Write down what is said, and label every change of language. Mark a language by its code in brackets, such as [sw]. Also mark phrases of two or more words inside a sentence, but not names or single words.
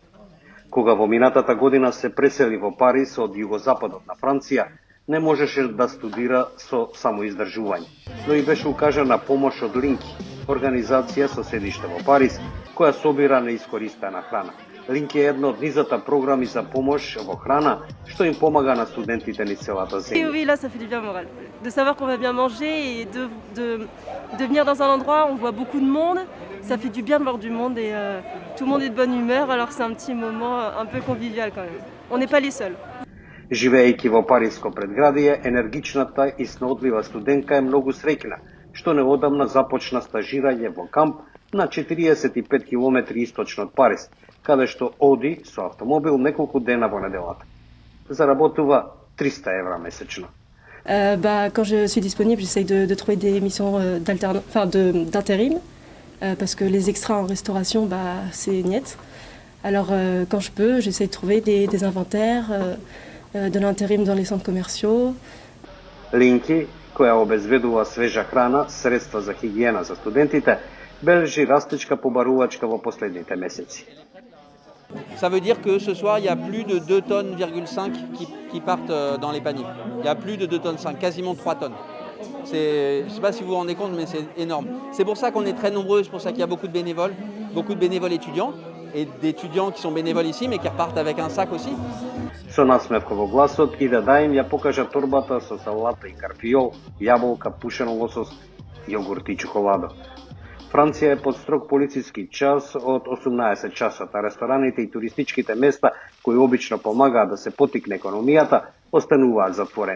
[mk] Кога во минатата година се пресели во Париз од југозападот на Франција, не можеше да студира со самоиздржување, но и беше укажана помош од Линки, организација со седиште во Париз, која собира неискористена храна. Линки е една од низата програми за помош во храна, што им помага на студентите низ целата земја. [fr] Oui, là, ça fait du bien moral. De savoir qu'on va bien manger et de venir dans un endroit où on voit beaucoup de monde, ça fait du bien de voir du monde et tout le monde est de bonne humeur, alors c'est un petit moment un peu convivial quand même. On n'est pas les seuls. [mk] Живеејќи во Париско предградие, енергичната и снаодлива студентка е многу среќна, што неодамна започна стажирање во камп на 45 километри источно од Париз, каде што оди со автомобил неколку дена во неделата. Заработува 300 евра месечно. [fr] Quand je suis disponible, j'essaye de trouver des missions d'intérim, parce que les extras en restauration, c'est niet. Alors quand je peux, j'essaye de trouver des inventaires, de l'intérim dans les centres commerciaux. [mk] Линки, која обезбедува свежа храна, средства за хигиена за студентите, бележи растечка побарувачка во последните месеци. [fr] Ça veut dire que ce soir, il y a plus de 2,5 tonnes qui partent dans les paniers. Il y a plus de 2,5 tonnes, quasiment 3 tonnes. Je ne sais pas si vous vous rendez compte, mais c'est énorme. C'est pour ça qu'on est très nombreux, c'est pour ça qu'il y a beaucoup de bénévoles étudiants, et d'étudiants qui sont bénévoles ici, mais qui repartent avec un sac aussi. [mk] Со насмевка во гласот и да даим ја покажа торбата со салата и карфиол, јаболка, пушен лосос, јогурт и чоколадо. Франција е под строг полициски час од 18 часот, а рестораните и туристичките места, кои обично помагаат да се потикне економијата, остануваат затворени.